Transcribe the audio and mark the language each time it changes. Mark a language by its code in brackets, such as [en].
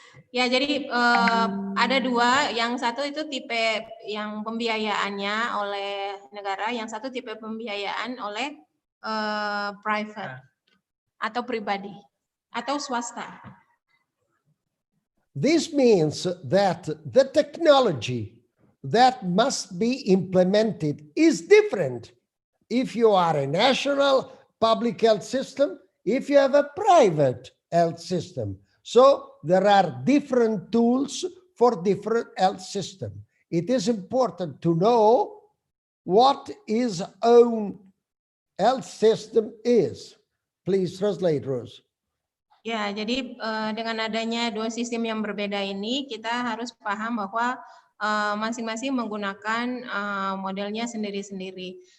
[id] Ya, jadi ada dua, yang satu itu tipe yang pembiayaannya oleh negara, yang satu tipe pembiayaan oleh private atau pribadi atau swasta. [en] This means that the technology that must be implemented is different if you are a national public health system, if you have a private health system. So there are different tools for different health system. It is important to know what his own health system is. Please translate, Rose. [id] Ya, jadi dengan adanya dua sistem yang berbeda ini, kita harus paham bahwa masing-masing menggunakan modelnya sendiri-sendiri.